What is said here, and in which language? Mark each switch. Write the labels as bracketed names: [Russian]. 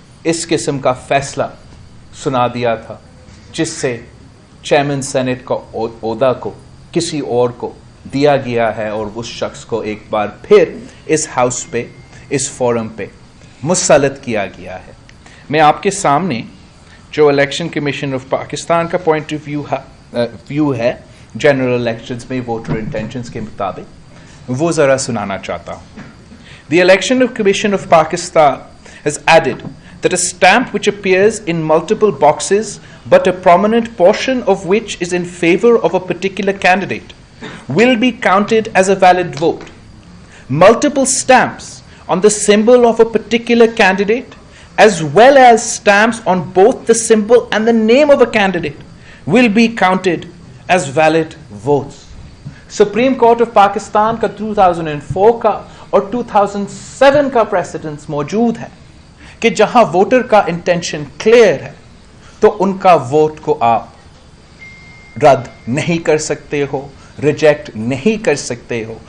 [Urdu] اس قسم کا فیصلہ سنا دیا تھا، جس سے چیئرمین سینٹ کا عہدہ کو کسی اور کو دیا گیا ہے اور اس شخص کو ایک بار پھر اس ہاؤس پہ، اس فورم پہ مسلط کیا گیا ہے. میں آپ کے سامنے جو الیکشن کمیشن آف پاکستان کا پوائنٹ آف ویو ہے جنرل الیکشنز میں ووٹر انٹینشنز کے مطابق، وہ ذرا سنانا چاہتا ہوں. [English] The Election Commission of Pakistan has added that a stamp which appears in multiple boxes but a prominent portion of which is in favor of a particular candidate will be counted as a valid vote. Multiple stamps on the symbol of a particular candidate as well as stamps on both the symbol and the name of a candidate will be counted as valid votes. [Urdu] Supreme Court of Pakistan کا 2004 کا اور 2007 کا precedence موجود ہے کہ جہاں voter کا intention clear ہے تو ان کا ووٹ کو آپ رد نہیں کر سکتے ہو، ریجیکٹ نہیں کر سکتے ہو.